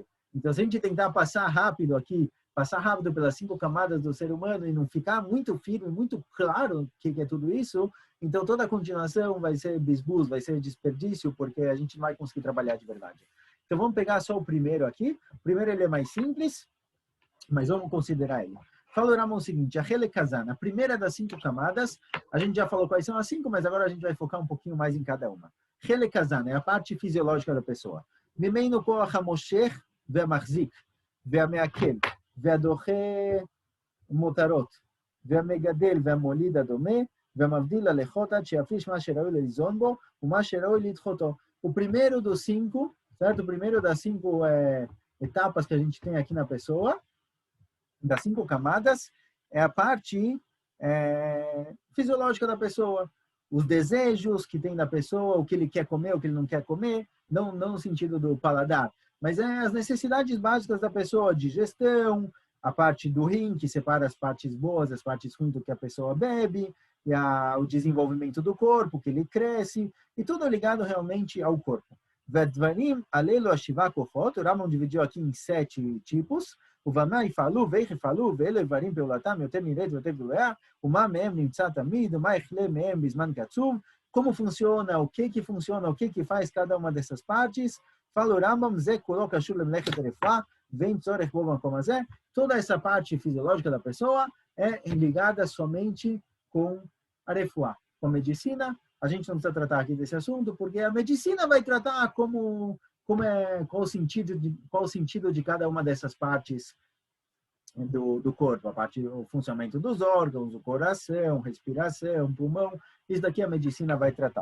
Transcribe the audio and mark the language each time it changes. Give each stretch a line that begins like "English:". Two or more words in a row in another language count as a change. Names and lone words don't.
Portuguese: Então, se a gente tentar passar rápido pelas 5 camadas do ser humano e não ficar muito firme, muito claro o que é tudo isso, então toda a continuação vai ser bisbus, vai ser desperdício, porque a gente não vai conseguir trabalhar de verdade. Então, vamos pegar só o primeiro aqui. O primeiro ele é mais simples, mas vamos considerar ele. Fala o Rambam o seguinte: a Helekazan, a primeira das 5 camadas, a gente já falou quais são as 5, mas agora a gente vai focar um pouquinho mais em cada uma. Helekazan é a parte fisiológica da pessoa.
Hebrew: מימינו כח המושך והמחזיק והמעכל והדוחה מותרות והמגדל והמוליד הדומה והמבדיל הליחות עד שיפריש מה שראוי להיזון בו ומה שראוי לדחותו.
Portuguese: O primeiro dos 5, certo? O primeiro das 5 etapas que a gente tem aqui na pessoa, das 5 camadas, é a parte fisiológica da pessoa. Os desejos que tem da pessoa, o que ele quer comer, o que ele não quer comer, não no sentido do paladar, mas as necessidades básicas da pessoa, digestão, a parte do rim, que separa as partes boas, as partes ruins do que a pessoa bebe, e o desenvolvimento do corpo, que ele cresce, e tudo ligado realmente ao corpo.
Hebrew: ודברים אלו שבעה כוחות,
Portuguese: o Rambam dividiu aqui em 7 tipos.
Hebrew: ובמה יפעלו ואיך יפעלו, ואלה דברים פעולתם יותר נראית ויותר גלויה, ומה מהם נמצא תמיד, ומה יכלה מהם בזמן קצוב,
Portuguese: como funciona, o que funciona, o que faz cada uma dessas partes. Fala o Rambam,
Hebrew: זה כולו קשור למלאכת הרפואה, ואין צורך בו במקום הזה.
Portuguese: Toda essa parte fisiológica da pessoa é ligada somente com a refuá, com a medicina. A gente não precisa tratar aqui desse assunto, porque a medicina vai tratar qual o sentido de cada uma dessas partes do corpo, o funcionamento dos órgãos, o coração, respiração, pulmão, isso daqui a medicina vai tratar.